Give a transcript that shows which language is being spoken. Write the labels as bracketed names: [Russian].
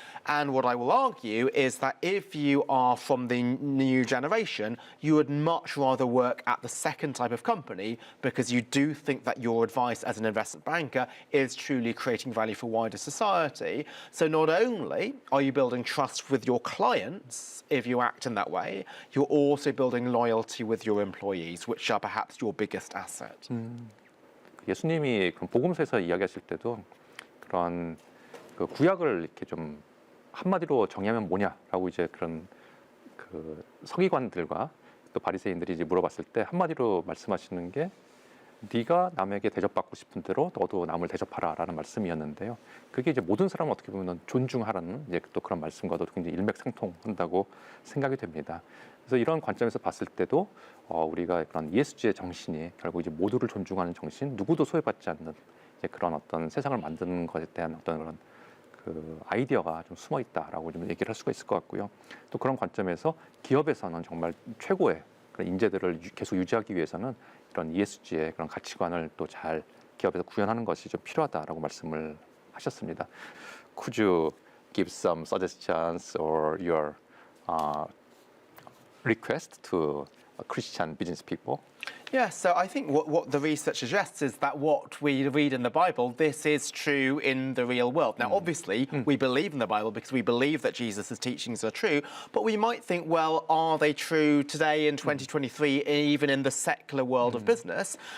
[English] And what I will argue is that if you are from the new generation, you would much rather work at the second type of company because you do think that your advice as an investment banker is truly creating value for wider society. So not only are you building trust with your clients if you act in that way, you're also building loyalty with your employees, which are perhaps your biggest asset. [Korean] 예수님이 그런 복음서에서 이야기하실 때도 그런 그 구약을 이렇게 좀 한마디로 정의하면 뭐냐라고 이제 그런 그 서기관들과 또 바리새인들이 이제 물어봤을 때 한마디로 말씀하시는 게 네가 남에게 대접받고 싶은 대로 너도 남을 대접하라라는 말씀이었는데요. 그게 이제 모든 사람을 어떻게 보면 존중하라는 이제 또 그런 말씀과도 굉장히 일맥상통한다고 생각이 됩니다. 그래서 이런 관점에서 봤을 때도 우리가 그런 ESG의 정신이 결국 이제 모두를 존중하는 정신, 누구도 소외받지 않는 이제 그런 어떤 세상을 만드는 것에 대한 어떤 그런 그 아이디어가 좀 숨어 있다라고 좀 얘기를 할 수가 있을 것 같고요. 또 그런 관점에서 기업에서는 정말 최고의 그런 인재들을 계속 유지하기 위해서는 이런 ESG의 그런 가치관을 또 잘 기업에서 구현하는 것이 좀 필요하다라고 말씀을 하셨습니다. [English] Could you give some suggestions or your request to Christian business people? Yeah, so I think what the research suggests is that what we read in the Bible, this is true in the real world. Now, obviously, we believe in the Bible because we believe that Jesus' teachings are true, but we might think, well, are they true today in 2023, even in the secular world of business?